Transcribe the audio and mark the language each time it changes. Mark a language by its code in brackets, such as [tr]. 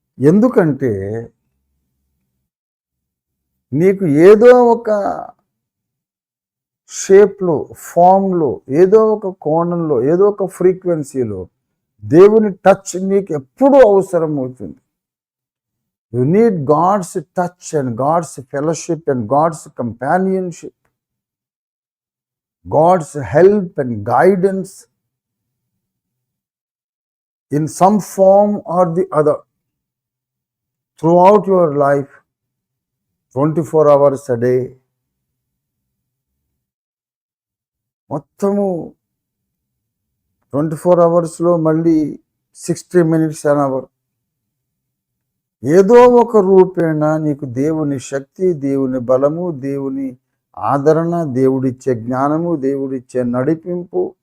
[te] ఎందుకంటే నీకు ఏదో ఒక షేప్లో, ఫామ్లో, ఏదో ఒక కోణంలో, ఏదో ఒక ఫ్రీక్వెన్సీలో దేవుని టచ్ నీకు ఎప్పుడూ అవసరం అవుతుంది. [en] You need God's touch and God's fellowship and God's companionship, God's help and guidance in some form or the other throughout your life, 24 hours a day. [te] మొత్తము 24 అవర్స్లో మళ్ళీ [en] 60 minutes an hour [te] ఏదో ఒక రూపేణ నీకు దేవుని శక్తి, దేవుని బలము, దేవుని ఆదరణ, దేవుడిచ్చే జ్ఞానము, దేవుడిచ్చే నడిపింపు,